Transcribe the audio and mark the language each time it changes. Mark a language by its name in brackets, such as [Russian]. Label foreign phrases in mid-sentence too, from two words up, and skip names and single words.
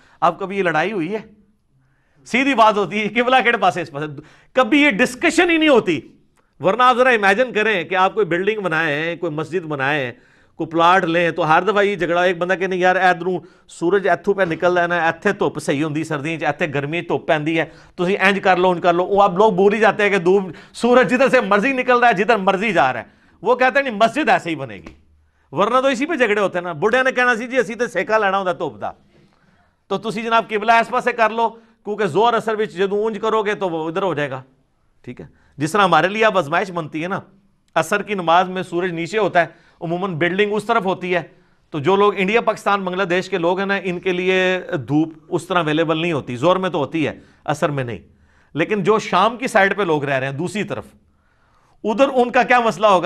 [Urdu] آپ کبھی یہ لڑائی ہوئی ہے؟ سیدھی بات ہوتی ہے [Punjabi] قبلہ کہڑے پاس ہے اس پاس, [Urdu] کبھی یہ ڈسکشن ہی نہیں ہوتی. ورنہ آپ ذرا امیجن کریں کہ آپ کوئی بلڈنگ بنائیں, کوئی مسجد بنائیں, کوئی پلاٹ لیں, تو ہر دفعہ یہ جھگڑا, [Punjabi] ایک بندہ کہ نہیں یار ادھروں سورج ایتھوں پہ نکل رہا ہے نا, ایتھے دھوپ صحیح ہوندی سردیاں, ایتھے گرمی دھوپ پیندی ہے, تسی انج کر لو انج کر لو. [Urdu] وہ آپ لوگ بھول ہی جاتے ہیں کہ دھوپ سورج جدھر سے مرضی نکل رہا ہے, جدھر مرضی جا رہا ہے. وہ کہتے ہیں نہیں مسجد ایسے ہی بنے گی. ورنہ تو اسی پہ جھگڑے ہوتے ہیں نا. [Punjabi] بڑھے نے کہنا سی جی اسی تے سیکا لینا ہوتا دھوپ دا, تو تسی جناب قبلہ اس پاسے کر لو, کیونکہ زور اثر وچ جدوں اونج کرو گے [Urdu] تو وہ ادھر ہو جائے گا. ٹھیک ہے, جس طرح ہمارے لیے اب آزمائش بنتی ہے نا, عصر کی نماز میں سورج نیچے ہوتا ہے, عموماً بلڈنگ اس طرف ہوتی ہے, تو جو لوگ انڈیا پاکستان بنگلہ دیش کے لوگ ہیں نا, ان کے لیے دھوپ اس طرح اویلیبل نہیں ہوتی. زور میں تو ہوتی ہے, عصر میں نہیں. لیکن جو شام کی سائڈ پہ لوگ رہ رہے ہیں دوسری طرف, ادھر ان کا کیا مسئلہ ہوگا؟